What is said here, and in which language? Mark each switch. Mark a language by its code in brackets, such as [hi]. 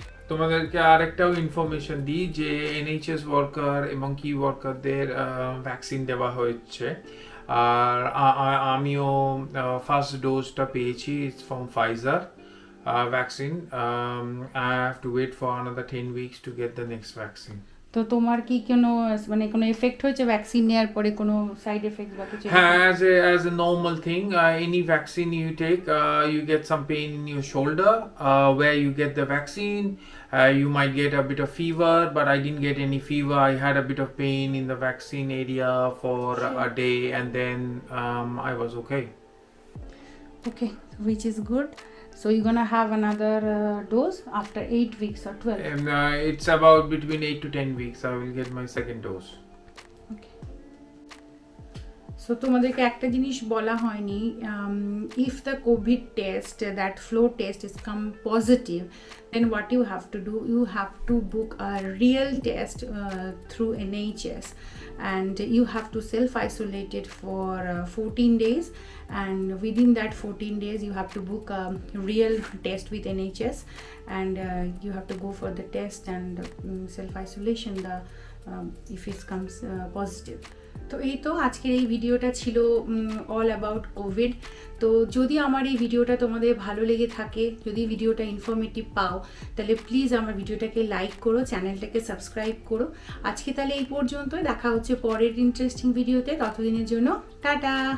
[bn] তোমাদেরকে আরেকটাও ইনফরমেশন দিই যে এনএইচএস ওয়ার্কার এবং কি ওয়ার্কারদের ভ্যাকসিন দেওয়া হচ্ছে, আর আমিও ফার্স্ট ডোজটা পেয়েছি [en] From Pfizer vaccine. I have to wait for another 10 weeks to get the next vaccine. [bn] তো তোমার কি কোনো এফেক্ট হয়েছে ভ্যাকসিন নেওয়ার পরে, কোনো সাইড এফেক্ট বা কিছু? [en] হ্যাঁ, as a normal thing, any vaccine you take, you get some pain in your shoulder where you get the vaccine. You might get a bit of fever, but I didn't get any fever. I had a bit of pain in the vaccine area for a day, and then I was okay. Okay, which is good. So you're gonna have another dose after 8 weeks or 12? And it's about between 8 to 10 weeks I will get my second dose. Okay. So [bn] তোমাদেরকে একটা জিনিস বলা হয়নি, [en] If the COVID test, that flow test is come positive, then what you have to do, you have to book a real test through NHS, and you have to self-isolate it for 14 days, and within that 14 days you have to book a real test with NHS, and you have to go for the test and self-isolation if it comes positive. [bn] তো এই তো আজকের এই ভিডিওটা ছিল [en] All about COVID. [bn] তো যদি আমার এই ভিডিওটা তোমাদের ভালো লেগে থাকে, যদি ভিডিওটা ইনফরমেটিভ পাও, তাহলে প্লিজ আমার ভিডিওটাকে লাইক করো, চ্যানেলটাকে সাবস্ক্রাইব করো। আজকে তাহলে এই পর্যন্তই, দেখা হচ্ছে পরের ইন্টারেস্টিং ভিডিওতে। ততদিনের জন্য টাটা।